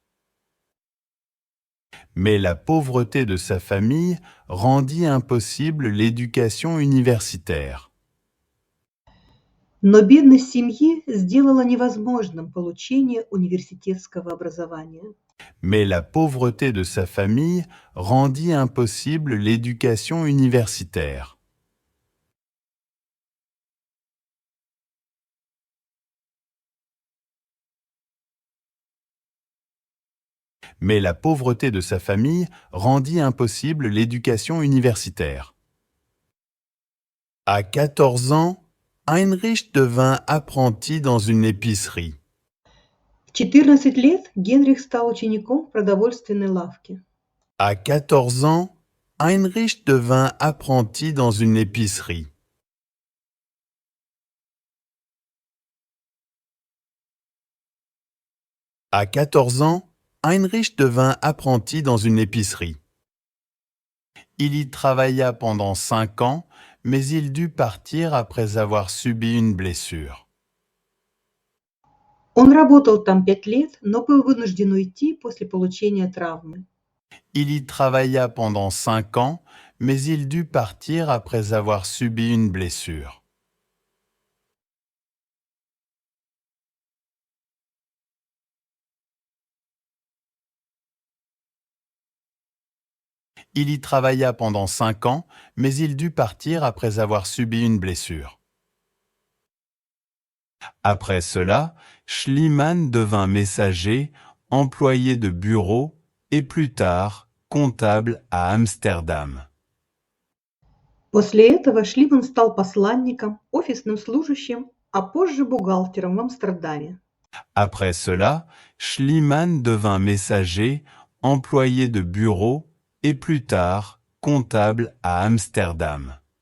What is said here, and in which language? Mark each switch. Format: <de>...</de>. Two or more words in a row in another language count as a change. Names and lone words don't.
<fr>Mais la pauvreté de sa famille rendit impossible l'éducation universitaire.</fr> <ru>Но бедность семьи сделала невозможным получение университетского образования.</ru> <fr>Mais la pauvreté de sa famille rendit impossible l'éducation universitaire. Mais la pauvreté de sa famille rendit impossible l'éducation universitaire. À 14 ans, Heinrich devint apprenti dans une épicerie.</fr> <ru>В 14 лет Генрих стал учеником в продовольственной лавке.</ru> <fr>À 14 ans, Heinrich devint apprenti dans une épicerie. À 14 ans, Heinrich devint apprenti dans une épicerie. Il y travailla pendant 5 ans, mais il dut partir après avoir subi une blessure.</fr> <ru>Он работал там 5 лет, но был вынужден уйти после получения травмы.</ru> <fr>Il y travailla pendant 5 ans, mais il dut partir après avoir subi une blessure. Il y travailla pendant 5 ans, mais il dut partir après avoir subi une blessure. Après cela, Schliemann devint messager, employé de bureau et plus tard comptable à Amsterdam.</fr> <ru>После этого Шлиман стал посланником, офисным служащим, а позже бухгалтером в Амстердаме.</ru> <fr>Après cela, Schliemann devint messager, employé de bureau et plus tard comptable à Amsterdam.</fr>